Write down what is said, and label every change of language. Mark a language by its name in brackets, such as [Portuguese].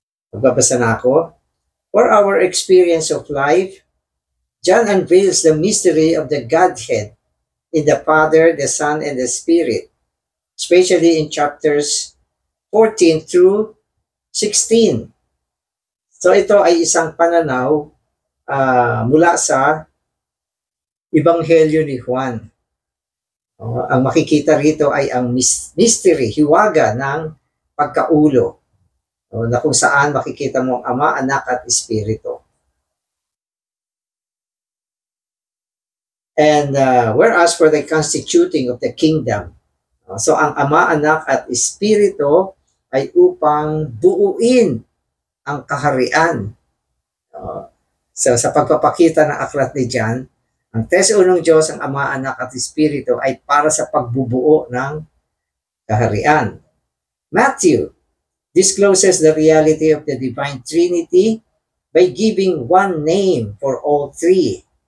[Filipino] Magbabasa na ako. [English] For our experience of life, John unveils the mystery of the Godhead in the Father, the Son, and the Spirit, especially in chapters 14 through 16. [Filipino] So ito ay isang pananaw mula sa Ebanghelyo ni Juan. Ang makikita rito ay ang mystery, hiwaga ng pagkaulo, na kung saan makikita mo ang Ama, Anak at Espiritu. [English] And whereas for the constituting of the kingdom, [Filipino] so ang Ama, Anak at Espiritu ay upang buuin ang kaharian. So sa pagpapakita ng aklat ni John, ang tres unong Diyos, ang Ama, Anak at Espiritu ay para sa pagbubuo ng kaharian. [English] Matthew discloses the reality of the Divine Trinity by giving one name for all three.